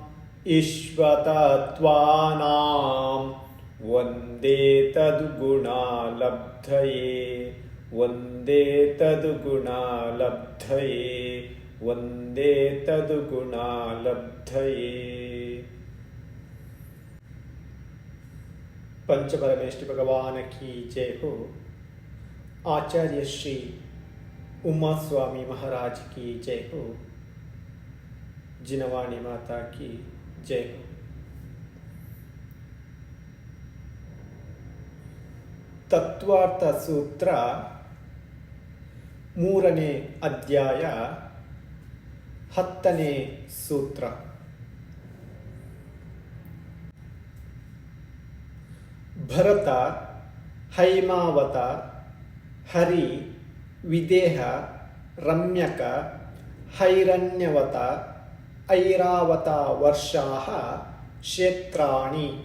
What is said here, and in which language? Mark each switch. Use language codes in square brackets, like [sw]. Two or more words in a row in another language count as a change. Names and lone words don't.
[sa] ಈಶ್ವತತ್ವಾನಾಂ ವಂದೇ ತದ್ಗುಣಲಬ್ಧಯೇ ವಂದೇ ತದ್ಗುಣಲಬ್ಧಯೇ ವಂದೇ ತದ್ಗುಣಲಬ್ಧಯೇ. [hi] पंचपरमेष्टि भगवान की जय हो. आचार्य श्री उमा स्वामी महाराज की जय हो. जिनवाणी माता की जय हो. [kn] ತತ್ವಾರ್ಥ ಸೂತ್ರ 3ನೇ ಅಧ್ಯಾಯ 10ನೇ ಸೂತ್ರ. [sa] ಭರತ, ಹೈಮಾವತ, ಹರಿ, ವಿದೇಹ, ರಮ್ಯಕ, ಹೈರಣ್ಯವತ, ಐರಾವತ ವರ್ಷಾಃ ಕ್ಷೇತ್ರಾಣಿ.